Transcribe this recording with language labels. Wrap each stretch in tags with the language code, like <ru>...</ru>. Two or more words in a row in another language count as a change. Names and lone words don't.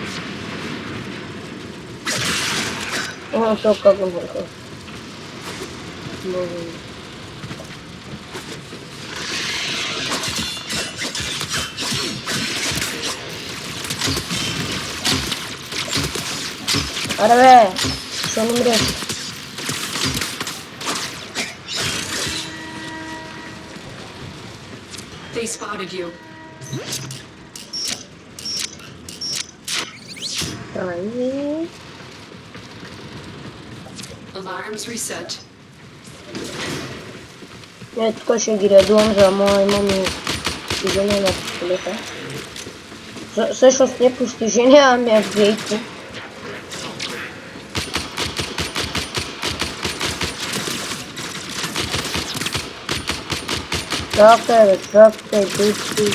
<bg>О, то как го върха. Може. Аре бе, ще не умреш.</bg> <en>They spotted you. Ай. Alarms reset.</en> <bg>Тук ще ги редувам, за да имам и постижение на пистолета. Всъщност не постижение, ами апгрейдки. Чакай, души.</bg>